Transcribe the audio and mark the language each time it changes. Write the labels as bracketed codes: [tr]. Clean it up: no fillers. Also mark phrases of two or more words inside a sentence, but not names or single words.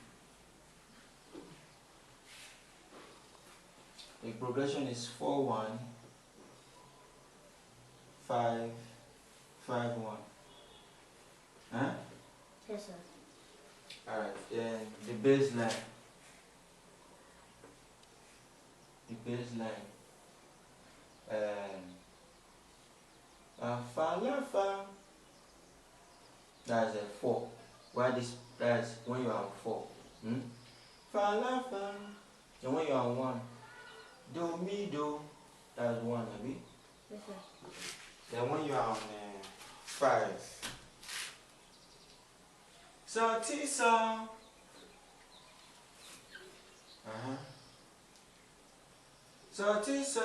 [en] The progression is 4, 1, 5, 5, 1. Huh? Yes, sir. Alright, then the bass line. The bass line. Fa la fa. That's a 4. Why this? That's when you are on 4. Fa la fa. And when you are on 1, do mi do. That's 1, abi? Yes, sir. Then when you are on 5, so ti so. So ti so.